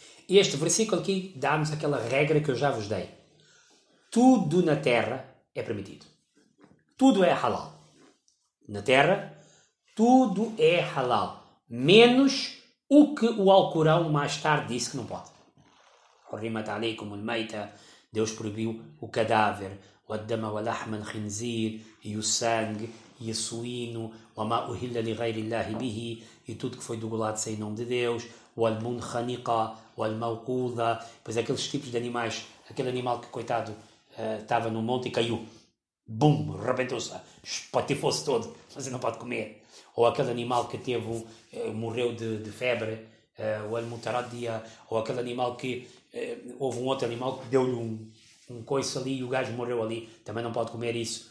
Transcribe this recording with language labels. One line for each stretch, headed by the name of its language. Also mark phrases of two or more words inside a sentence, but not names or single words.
Portuguese: este versículo aqui dá-nos aquela regra que eu já vos dei. Tudo na terra é permitido. Tudo é halal. Na terra, tudo é halal. Menos o que o Alcorão mais tarde disse que não pode.
Arabic: حرمت عليكم الميتة,
Portuguese: Deus proibiu o cadáver, o
Arabic: الدم ولحم الخنزير,
Portuguese: e o sangue, e o suíno,
Arabic: وما أهل لغير الله به,
Portuguese: e tudo que foi degolado sem nome de Deus, o al-munkhaniqa, o al-mawquda, pois aqueles tipos de animais, aquele animal que, coitado, estava no monte e caiu. Bum, rebentou-se, espatifou-se todo, você não pode comer. Ou aquele animal que teve, morreu de febre, o al-mutaraddia, ou aquele animal que, houve um outro animal que deu-lhe um coice ali e o gajo morreu ali, também não pode comer isso.